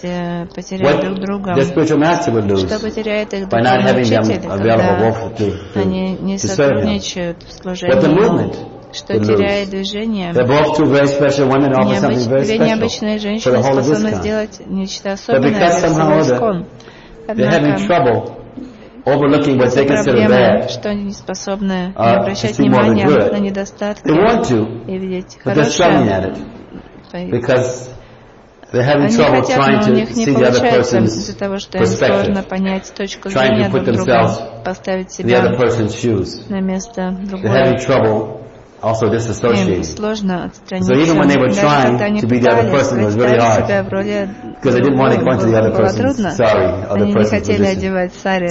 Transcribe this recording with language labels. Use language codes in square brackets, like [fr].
[en] the spiritual master would lose by not having them available both to serve him. What the movement would lose. They're both two very special women offer something very special for the whole of this kind. But because somehow or other they're having trouble overlooking what they consider bad, [ru] что они не способны обращать внимание на недостатки и видеть хорошее. [en] Because they're having trouble trying to see the other person's perspective, trying to put themselves in the other person's shoes. They're having trouble also disassociating. So even when they were trying to be the other person, it was really hard. Because they didn't want to go into the other person's sari or the person's position.